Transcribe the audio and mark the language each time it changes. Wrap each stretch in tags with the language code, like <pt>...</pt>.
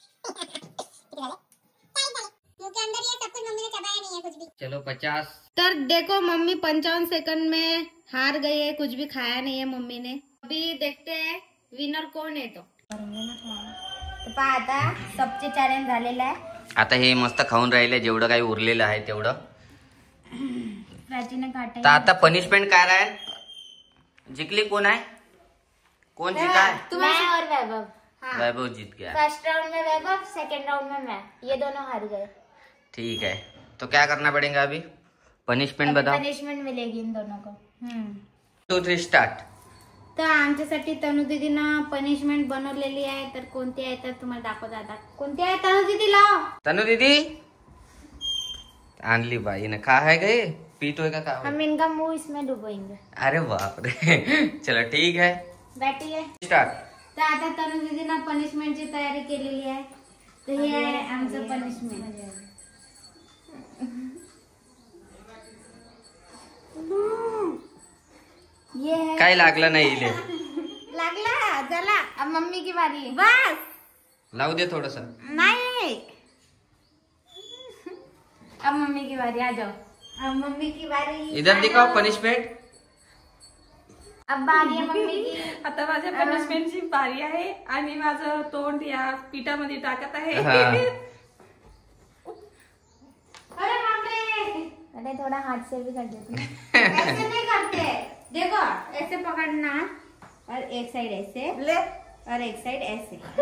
<hi>मुंह के अंदर ये सब कुछ मम्मी ने चबाया नहीं है कुछ भी. चलो 50. तर देखो मम्मी 55 सेकंड में हार गई है. कुछ भी खाया नहीं है मम्मी ने. अभी देखते हैं विनर</hi> <mr>कोण आहे तो. पहा आता सबचे चॅलेंज झालेलं आहे. आता हे मस्त खाऊन राहिले जेवढं काही उरलेलं आहे तेवढं. प्राचीने काटा. तर आता पनिशमेंट काय राहील? जिंकली कोण आहे?</mr> <hi>कोण जिंका है? मैं और वैभव. हाँ. वैभव जीत गया. फर्स्ट राउंड में वैभव, सेकंड राउंड में मैं. ये दोनों हार गए. ठीक है, तो क्या करना पड़ेगा अभी? पनिशमेंट बताओ. पनिशमेंट मिलेगी इन दोनों को. 2 3 स्टार्ट.</hi> <mr>तर आमच्यासाठी तनु दीदीनं पनिशमेंट बनवलेली आहे. तर कोणती आहे तर तुम्हाला दाखवत आता. कोणती आहे तनु दीदीला? तनु दीदी आणली बाई ने. खा है गए पीतोय का?</mr> <hi>हम इनका मुंह इसमें डुबोएंगे. अरे बाप रे. चलो ठीक है, बैठिए. स्टार्ट.</hi> <mr>तर आता तनु दीदीनं पनिशमेंटची तयारी केलेली आहे. तर हे आहे आमचं पनिशमेंट.</mr> <hi>ये है.</hi> <mr>काय लागलं नाही इले. लागला.</mr> <hi>चला अब मम्मी की बारी. बस</hi> <mr>लावू दे थोडस.</mr> <hi>नहीं, अब मम्मी की बारी. आ जाओ. अब मम्मी की बारी. इधर दिखाओ पनिशमेंट. अब बारी आहे मम्मी की.</hi> <mr>आता माझ्या पनिशमेंटची बारी आहे आणि माझं तोंड या पिठामध्ये टाकत आहे.</mr> <hi>अरे बापरे. अरे थोड़ा हाथ से भी कर देते. ऐसे नहीं करते. देखो ऐसे पकड़ना और एक साइड ऐसे और एक साइड ऐसे.</hi>